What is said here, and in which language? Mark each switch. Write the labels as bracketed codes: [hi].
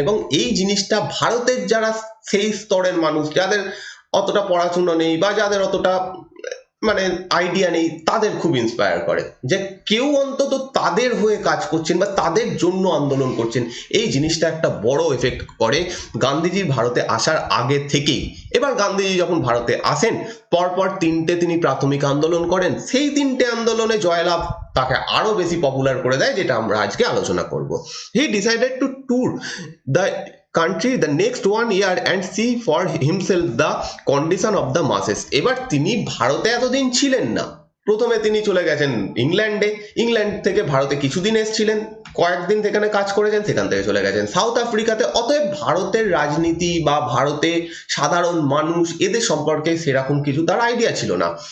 [bn] এবং এই জিনিসটা ভারতের যারা সেই স্তরের মানুষ, যাদের অতটা পড়াশোনা নেই বা যাদের অতটা মানে আইডিয়া নেই, তাদের খুব ইন্সপায়ার করে যে কেউ অন্তত তাদের হয়ে কাজ করছেন বা তাদের জন্য আন্দোলন করছেন। এই জিনিসটা একটা বড় এফেক্ট করে গান্ধীজির ভারতে আসার আগে থেকেই। এবার গান্ধীজি যখন ভারতে আসেন, পরপর তিনটে তিনি প্রাথমিক আন্দোলন করেন, সেই তিনটে আন্দোলনে জয়লাভ তাকে আরো বেশি পপুলার করে দেয়, যেটা আমরা আজকে আলোচনা করব। [en] He decided to tour the country the next 1 year and see for himself the condition of the masses। [bn] এবার তিনি ভারতে এতদিন ছিলেন না, প্রথমে তিনি চলে গেছেন ইংল্যান্ডে, ইংল্যান্ড থেকে ভারতে কিছুদিন এসেছিলেন, কয়েকদিন সেখানে কাজ করেছেন, সেখান থেকে চলে গেছেন সাউথ আফ্রিকাতে। অতএব ভারতের রাজনীতি বা ভারতে সাধারণ মানুষ এদের সম্পর্কে সেরকম কিছু তার আইডিয়া ছিল না।